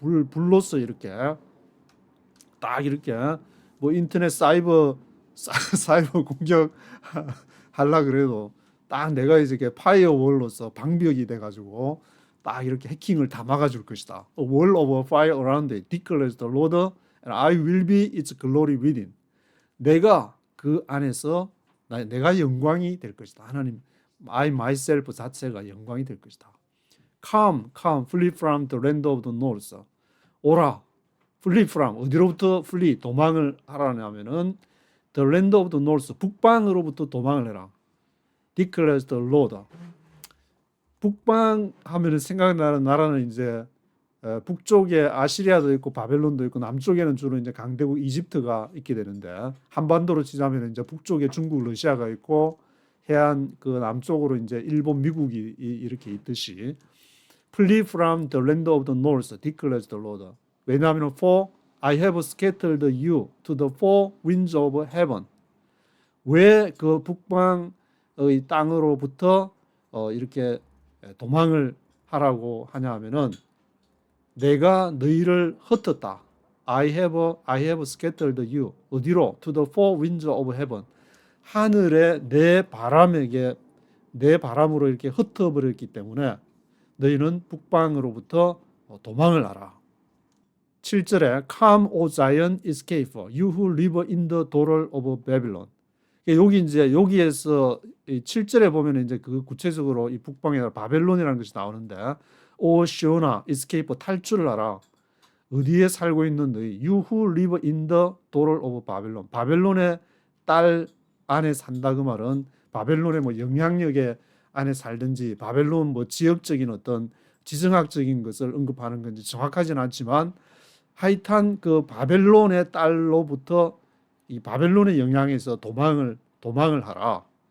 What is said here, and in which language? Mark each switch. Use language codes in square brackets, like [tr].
[ko] 불로서 이렇게 딱 이렇게 뭐 인터넷 사이버 공격 하려 그래도 딱 내가 이제 파이어월로서 방벽이 돼가지고 딱 이렇게 해킹을 다 막아줄 것이다. [en] A wall of fire around it declares the Lord, and I will be its glory within. [ko] 내가 그 안에서 내가 영광이 될 것이다. 하나님, [en] I myself [ko] 자체가 영광이 될 것이다. [en] Come, flee from the land of the north. [ko] 오라, [en] flee from [ko] 어디로부터 [en] flee [ko] 도망을 하라냐면은 [en] the land of the north [ko] 북방으로부터 도망을 해라. [en] Declares the Lord. [ko] 북방 하면은 생각나는 나라는 이제 북쪽에 아시리아도 있고 바벨론도 있고 남쪽에는 주로 이제 강대국 이집트가 있게 되는데 한반도로 치자면 이제 북쪽에 중국, 러시아가 있고 해안 그 남쪽으로 이제 일본, 미국이 이렇게 있듯이 [en] Flee from the land of the north, declares the Lord. [ko] 왜냐하면 [en] for I have scattered you to the four winds of heaven. [ko] 왜 그 북방의 땅으로부터 이렇게 도망을 하라고 하냐 하면은 내가 너희를 흩었다. [en] I have scattered you. [ko] 어디로? [en] To the four winds of heaven. [ko] 하늘에 내 바람으로 이렇게 흩어버렸기 때문에 너희는 북방으로부터 도망을 하라. 7절에 [en] Come, O Zion, escape, you who live in the daughter of Babylon. [ko] 여기 이제 여기에서 7절에 보면 이제 그 구체적으로 이 북방에 바벨론이라는 것이 나오는데 O 시온아, escape, 탈출을 하라. 어디에 살고 있는 너희 [en] You who live in the daughter of Babylon. [ko] 바벨론의 딸 안에 산다 그 말은 바벨론의 뭐 영향력의 안에 살든지 바벨론 뭐 지역적인 어떤 지정학적인 것을 언급하는 건지 정확하지는 않지만 하여튼 그 바벨론의 딸로부터 이 바벨론의 영향에서 도망을 하라.